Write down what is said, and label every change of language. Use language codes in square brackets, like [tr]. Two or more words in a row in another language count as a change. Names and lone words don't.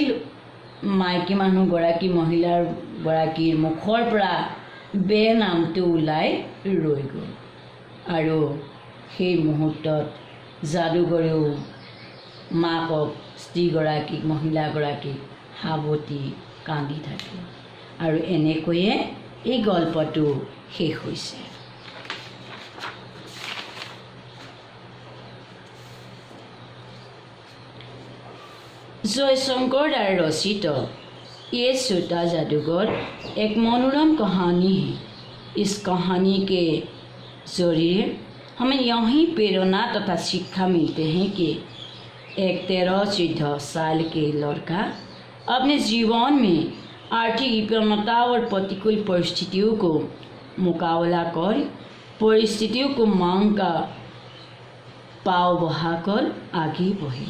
[as] মাইকী মানুহগৰাকী মহিলাগৰাকীৰ মুখৰ পৰা বে নামটো ওলাই ৰৈ গ'ল আৰু সেই মুহূৰ্তত যাদুগৰেও মাকক স্ত্ৰীগৰাকীক মহিলাগৰাকীক সাৱটি কান্দি থাকে আৰু এনেকৈয়ে এই গল্পটো শেষ হৈছে। [hi] जयशंकर द्वारा रचित ये छोटा जादूगर एक मनोरम कहानी है। इस कहानी के जरिए हमें यही प्रेरणा तथा शिक्षा मिलते हैं कि एक 13-14 साल के लड़का अपने जीवन में आर्थिक विपन्नता और प्रतिकूल परिस्थितियों को मुकाबला कर परिस्थितियों को मांग का पाव बढ़ाकर आगे बढ़े।